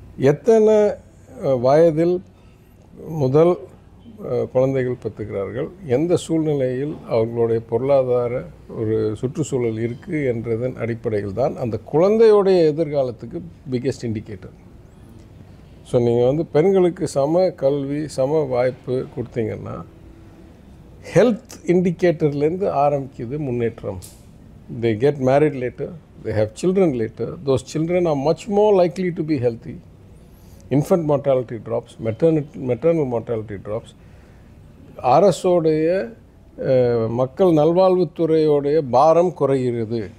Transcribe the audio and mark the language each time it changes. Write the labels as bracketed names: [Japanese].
[Tamil] எத்தனை வயதில் முதல் குழந்தைகள் பெற்றுக்கிறார்கள், எந்த சூழ்நிலையில் அவர்களுடைய பொருளாதார ஒரு சுற்றுச்சூழல் இருக்குது என்றதன் அடிப்படையில் தான் அந்த குழந்தையுடைய எதிர்காலத்துக்கு பிக்கெஸ்ட் இண்டிகேட்டர். ஸோ நீங்கள் வந்து பெண்களுக்கு சம கல்வி சம வாய்ப்பு கொடுத்தீங்கன்னா ஹெல்த் இண்டிகேட்டர்லேருந்து ஆரம்பிக்குது முன்னேற்றம். [English] they get married later, they have children later, those children are much more likely to be healthy. Infant mortality drops, maternal mortality drops. [Tamil] அரசோடைய மக்கள் நல்வாழ்வுத்துறையோடைய பாரம் குறைகிறது.